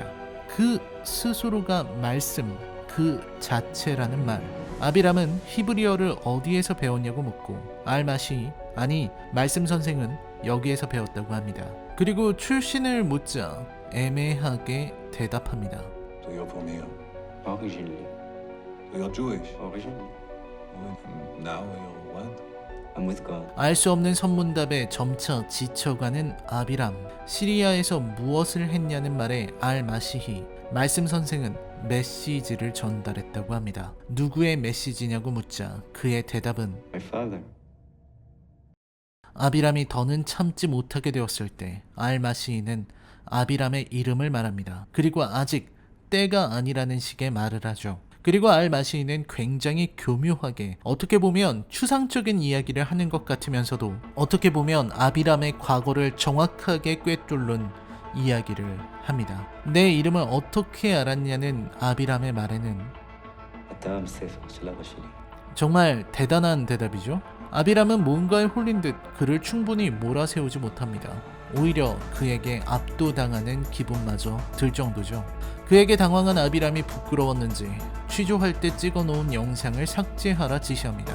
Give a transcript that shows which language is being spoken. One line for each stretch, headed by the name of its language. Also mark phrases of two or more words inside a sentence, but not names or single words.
Korean: 그 스스로가 말씀 그 자체라는 말. 아비람은 히브리어를 어디에서 배웠냐고 묻고 알마시, 아니 말씀 선생은 여기에서 배웠다고 합니다. 그리고 출신을 묻자 애매하게 대답합니다.
English: So you're from here. Originally. So you're Jewish. Originally. And now you're what? I'm with God.
Korean: 알 수 없는 선문답에 점차 지쳐가는 아비람. 시리아에서 무엇을 했냐는 말에 알마시히, 말씀 선생은 메시지를 전달했다고 합니다. 누구의 메시지냐고 묻자 그의 대답은
English: My father.
Korean: 아비람이 더는 참지 못하게 되었을 때 알마시히는 아비람의 이름을 말합니다. 그리고 아직 때가 아니라는 식의 말을 하죠. 그리고 알마시히는 굉장히 교묘하게, 어떻게 보면 추상적인 이야기를 하는 것 같으면서도 어떻게 보면 아비람의 과거를 정확하게 꿰뚫는 이야기를 합니다. 내 이름을 어떻게 알았냐는 아비람의 말에는
Arabic: أنت مسافر شو لابد شيء.
Korean: 정말 대단한 대답이죠. 아비람은 뭔가에 홀린 듯 그를 충분히 몰아세우지 못합니다. 오히려 그에게 압도당하는 기분마저 들 정도죠. 그에게 당황한 아비람이 부끄러웠는지 취조할 때 찍어놓은 영상을 삭제하라 지시합니다.